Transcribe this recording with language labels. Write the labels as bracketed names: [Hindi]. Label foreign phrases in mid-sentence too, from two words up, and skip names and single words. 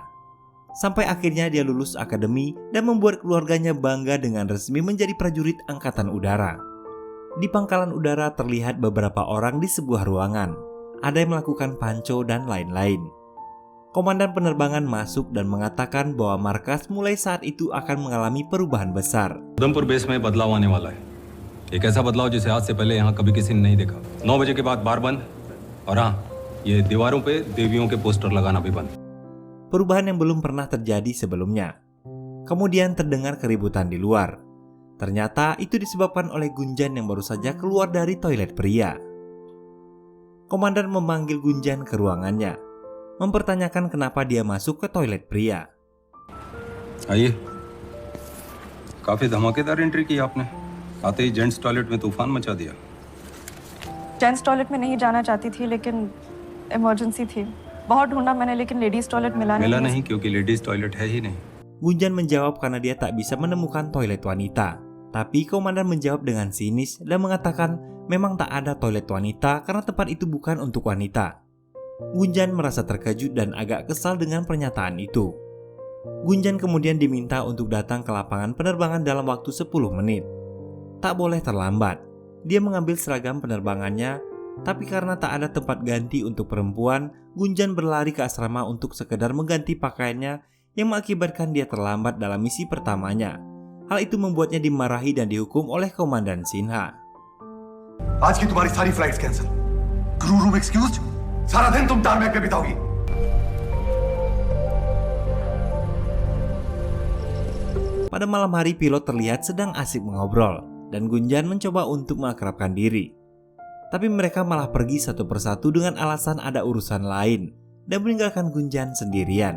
[Indonesian] Sampai akhirnya dia lulus akademi dan membuat keluarganya bangga dengan resmi menjadi prajurit Angkatan Udara. Di pangkalan udara terlihat beberapa orang di sebuah ruangan. Ada yang melakukan panco dan lain-lain. Komandan penerbangan masuk dan mengatakan bahwa markas mulai saat itu akan mengalami perubahan besar. [Hindi] उधमपुर बेस में बदलाव आने वाला है. एक ऐसा बदलाव जिसे आज से पहले यहाँ कभी किसी ने नहीं देखा. 9 बजे के बाद बार बंद. और हाँ, ये दीवारों पे देवियों के पोस्टर लगाना भी बंद. [Indonesian] Perubahan yang belum pernah terjadi sebelumnya. Kemudian terdengar keributan di luar. Ternyata itu disebabkan oleh Gunjan yang baru saja keluar dari toilet pria. Komandan memanggil Gunjan ke ruangannya, mempertanyakan kenapa dia masuk ke toilet pria. [Hindi] आइए. काफी धमाकेदार एंट्री की आपने. आते ही [English] gents toilet [Hindi] में तूफान मचा दिया. [English] gents toilet [Hindi] में नहीं जाना चाहती थी लेकिन इमरजेंसी थी. बहुत ढूंढा मैंने लेकिन [English] ladies toilet [Hindi] मिला नहीं क्योंकि [English] ladies toilet [Hindi] है ही नहीं. [Indonesian] Gunjan menjawab karena dia tak bisa menemukan toilet wanita. Tapi komandan menjawab dengan sinis dan mengatakan memang tak ada toilet wanita karena tempat itu bukan untuk wanita. Gunjan merasa terkejut dan agak kesal dengan pernyataan itu. Gunjan kemudian diminta untuk datang ke lapangan penerbangan dalam waktu 10 menit. Tak boleh terlambat. Dia mengambil seragam penerbangannya, tapi karena tak ada tempat ganti untuk perempuan, Gunjan berlari ke asrama untuk sekedar mengganti pakaiannya yang mengakibatkan dia terlambat dalam misi pertamanya. Hal itu membuatnya dimarahi dan dihukum oleh Komandan Sinha. [Hindi] आज की तुम्हारी सारी [English] flights cancel. crew room excused. [Hindi] सारा दिन तुम टारमैक पे बिताओगी। [Indonesian] Pada malam hari, pilot terlihat sedang asik mengobrol dan Gunjan mencoba untuk mengakrabkan diri. Tapi mereka malah pergi satu persatu dengan alasan ada urusan lain dan meninggalkan Gunjan sendirian.